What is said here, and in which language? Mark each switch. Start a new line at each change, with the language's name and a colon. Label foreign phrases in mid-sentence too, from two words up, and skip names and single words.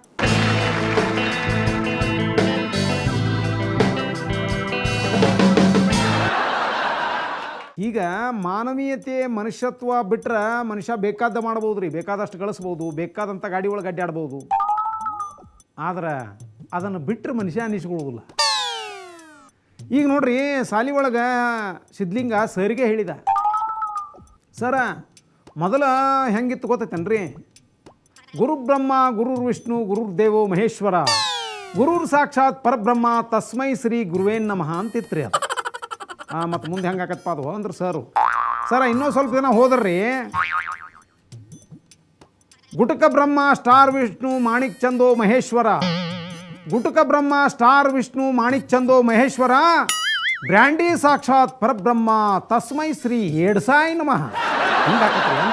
Kannada: ಈಗ ಮಾನವೀಯತೆ ಮನುಷ್ಯತ್ವ ಬಿಟ್ಟರೆ ಮನುಷ್ಯ ಬೇಕಾದ ಮಾಡ್ಬೋದು ರೀ, ಬೇಕಾದಷ್ಟು ಗಳಿಸ್ಬೋದು, ಬೇಕಾದಂಥ ಗಾಡಿ ಒಳಗೆ ಅಡ್ಡಾಡ್ಬೋದು. ಆದ್ರೆ ಅದನ್ನು ಬಿಟ್ಟರೆ ಮನುಷ್ಯ ಅನ್ನಿಸ್ಕೊಳ್ಳೋದಿಲ್ಲ. ಈಗ ನೋಡ್ರಿ, ಸಾಲಿ ಒಳಗೆ ಸಿದ್ಲಿಂಗ ಸರಿಗೆ ಹೇಳಿದ, ಸರ ಮೊದಲ ಹೆಂಗಿತ್ತು ಗೊತ್ತೈತೇನ್ರಿ,
Sanskrit: ಗುರುಬ್ರಹ್ಮ ಗುರುರ್ ವಿಷ್ಣು ಗುರುರ್ ದೇವೋ ಮಹೇಶ್ವರ ಗುರುರ್ ಸಾಕ್ಷಾತ್ ಪರಬ್ರಹ್ಮ ತಸ್ಮೈ ಶ್ರೀ ಗುರುವೇನ್ ನಮಃ
Kannada: ಅಂತಿತ್ರಿ ಅದು. ಮತ್ತು ಮುಂದೆ ಹೆಂಗೆ ಆಕತ್ತಪ್ಪ ಅದು ಅಂದ್ರೆ ಸರ ಇನ್ನೂ ಸ್ವಲ್ಪ ದಿನ ಹೋದ್ರಿ, ಗುಟುಕ ಬ್ರಹ್ಮ ಸ್ಟಾರ್ ವಿಷ್ಣು ಮಾಣಿಕ್ ಚಂದೋ ಮಹೇಶ್ವರ, ಗುಟುಕ ಬ್ರಹ್ಮ ಸ್ಟಾರ್ ವಿಷ್ಣು ಮಾಣಿಕ್ ಚಂದೋ ಮಹೇಶ್ವರ ಬ್ರ್ಯಾಂಡಿ
Sanskrit: ಸಾಕ್ಷಾತ್ ಪರಬ್ರಹ್ಮ ತಸ್ಮೈ ಶ್ರೀ
Kannada: ಏಡ್ಸಾಯ್ ನಮಃ ಹಿಂಗಾಕತ್ರಿ ಅಂತ.